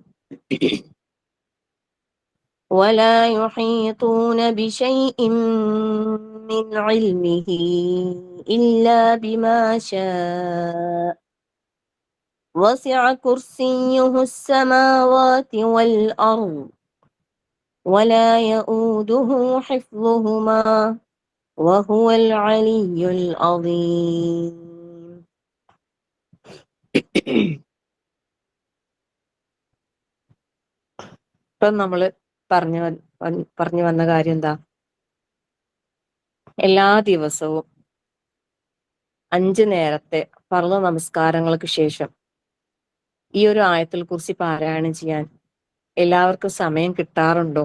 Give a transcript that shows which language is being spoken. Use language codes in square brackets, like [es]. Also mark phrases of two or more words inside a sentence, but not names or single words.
[ar] ولا يحيطون بشيء من علمه إلا بما شاء وسع كرسيه السماوات والأرض ولا يؤوده حفظهما وهو العلي العظيم. [ml] ഇപ്പം നമ്മള് പറഞ്ഞു വന്ന കാര്യം എന്താ? എല്ലാ ദിവസവും 5 നേരത്തെ ഫർള് നമസ്കാരങ്ങൾക്ക് ശേഷം ഈ ഒരു ആയത്തുൽ കുർസി പാരായണം ചെയ്യാൻ എല്ലാവർക്കും സമയം കിട്ടാറുണ്ടോ?